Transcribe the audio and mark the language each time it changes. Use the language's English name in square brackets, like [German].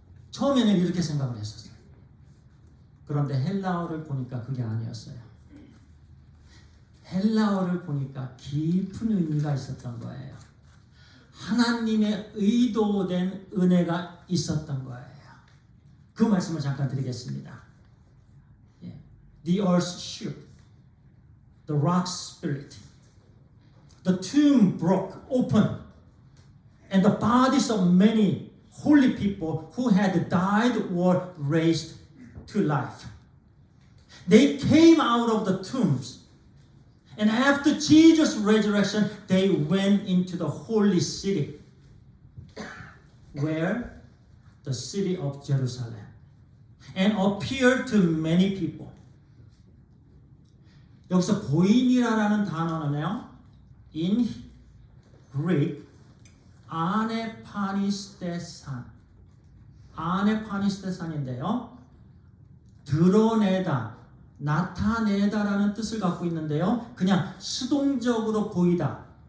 [Korean] 처음에는 이렇게 생각을 했었어요. 그런데 헬라어를 보니까 그게 아니었어요. 헬라어를 보니까 깊은 의미가 있었던 거예요. 하나님의 의도된 은혜가 있었던 거예요. 그 말씀을 잠깐 드리겠습니다. [English] The earth shook, the rocks split, the tomb broke open, and the bodies of many holy people who had died were raised to life. They came out of the tombs. And after Jesus' resurrection, they went into the holy city. Where? The city of Jerusalem. And appeared to many people. [Korean] 여기서 보인이라는 단어는요, [English] in Greek, [Korean] 아네파니스테산. 아네파니스테산인데요. 드러내다. 나타내다라는 뜻을 갖고 있는데요. 그냥 수동적으로 보이다.